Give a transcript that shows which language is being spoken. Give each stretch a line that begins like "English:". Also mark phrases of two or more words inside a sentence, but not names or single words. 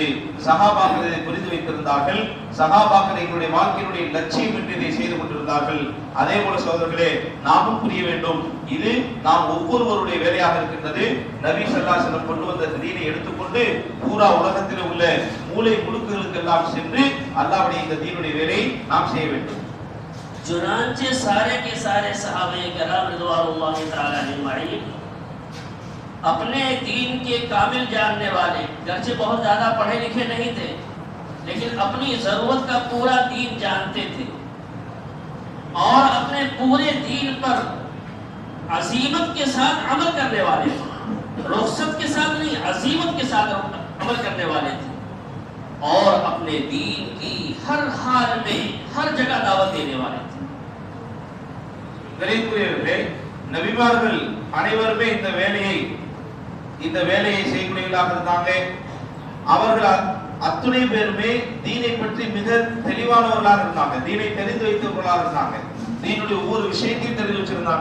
Tamil: சஹாபாக்கள் இதை புரிந்து வைத்திருந்தார்கள். சஹாபாக்கள் எங்களுடைய வாழ்க்கையினுடைய லட்சியம் என்று இதை செய்து கொண்டிருந்தார்கள். அதே போல சகோதரர்களே, நாமும் புரிய வேண்டும், இது நாம் ஒவ்வொருவருடைய வேலையாக இருக்கின்றது. நபி
Arabic: صلى الله عليه وسلم
Tamil: கொண்டு வந்த தீனை எடுத்துக்கொண்டு பூரா உலகத்தில் உள்ள மூலை முடுக்குகளுக்கெல்லாம் சென்று அல்லாஹ்வுடைய இந்த தீனுடைய வேலையை நாம் செய்ய வேண்டும்.
Urdu: چنانچہ سارے کے سارے صحابہ کرام
Arabic: رضوان الله تعالى أجمعين
Urdu: اپنے دین کے کامل جاننے والے، گرچہ بہت زیادہ پڑھے لکھے نہیں تھے، لیکن اپنی ضرورت کا پورا دین جانتے تھے اور اپنے پورے دین پر عزیمت کے ساتھ عمل کرنے والے تھے. رخصت کے ساتھ نہیں، عزیمت کے ساتھ عمل کرنے والے تھے اور اپنے دین کی ہر حال میں ہر جگہ دعوت دینے والے تھے.
Tamil: கணிதத்துக்குரியவர்களே, நபிமார்கள் அனைவருமே இந்த வேலையை செய்யக்கூடியவர்களாக இருந்தாங்க. அவர்கள் அத்துணை பேருமே தீனை பற்றி மிக தெளிவானவர்களாக இருந்தாங்க, தீனை தெரிந்து வைத்தவர்களாக இருந்தாங்க, தீனுடைய ஒவ்வொரு விஷயத்தையும் தெரிந்து வச்சிருந்தாங்க.